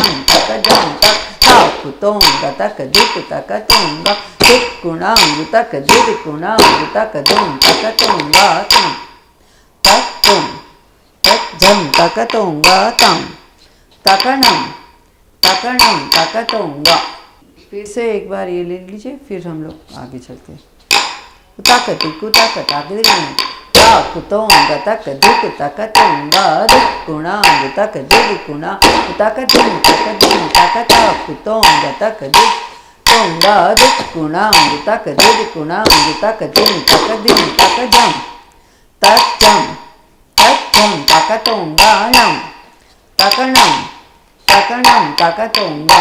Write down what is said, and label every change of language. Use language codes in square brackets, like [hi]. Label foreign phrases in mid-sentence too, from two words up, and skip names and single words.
[hi] कुतोंग तक दिक तक तोंगा दिक गुणांग तक दिद गुणांग तक दिन तक तोंगा तक तुम तक जम तक तोंगा तम तकणम तक तोंगा। फिर से एक बार ये ले लीजिए, फिर हम लोग आगे चलते हैं। कुतोंग तक दिक तक तोंगा दिक गुणांग तक दिद गुणा तक दिन तक कुतोंग तक दिक तोंगा दिक गुणांग तक दिद गुणांग तक दिन तक जम तक तोंगा नम तकणम तक तोंगा।